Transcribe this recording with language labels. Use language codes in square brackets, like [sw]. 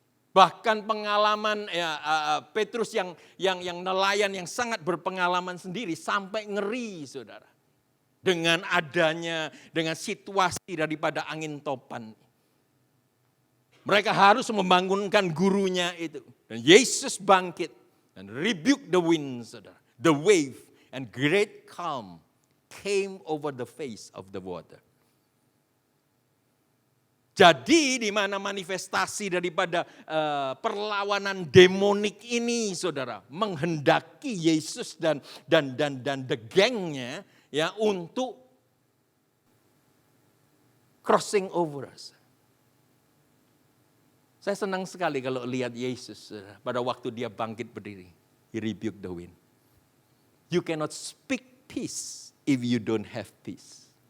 [id] Bahkan pengalaman Petrus yang nelayan yang sangat berpengalaman sendiri sampai ngeri, saudara. Dengan situasi daripada angin topan. Mereka harus membangunkan gurunya itu. Dan Yesus bangkit dan [en] rebuke the wind, [id] saudara. [en] The wave and great calm came over the face of the water. [id] Jadi di mana manifestasi daripada perlawanan demonik ini, saudara, menghendaki Yesus dan the gengnya ya untuk [en] crossing over us. [id] Saya senang sekali kalau lihat Yesus pada waktu dia bangkit berdiri. [en] He rebuked the wind. You cannot speak peace if you don't have peace.